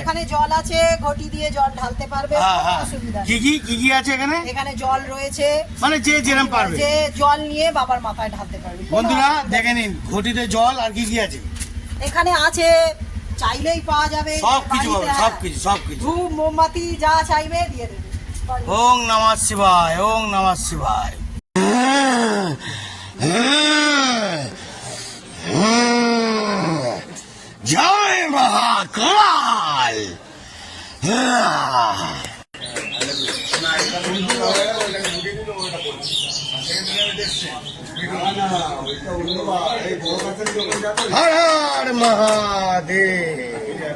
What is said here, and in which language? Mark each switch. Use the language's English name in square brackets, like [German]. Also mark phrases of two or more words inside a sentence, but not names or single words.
[Bangla] এখানে জল আছে, ঘটি দিয়ে জল ঢালতে পারবে, অসুবিধা নেই। কি কি আছে এখানে? এখানে জল রয়েছে, মানে যে যেরকম পারবে, যে জল নিয়ে বাবার মাথায় ঢালতে পারবে। বন্ধুরা দেখে নিন, ঘটিতে জল আর কি আছে এখানে আছে, চাইলেই পাওয়া যাবে, সব কিছু পাবে, সব কিছু। ধূপ মোমবাতি যা চাইবে দিয়ে দেবে। [Sanskrit] ओम् नमः शिवाय। ओम् नमः शिवाय। [Bangla] জয় মহাকাল। হর হর মহাদেব।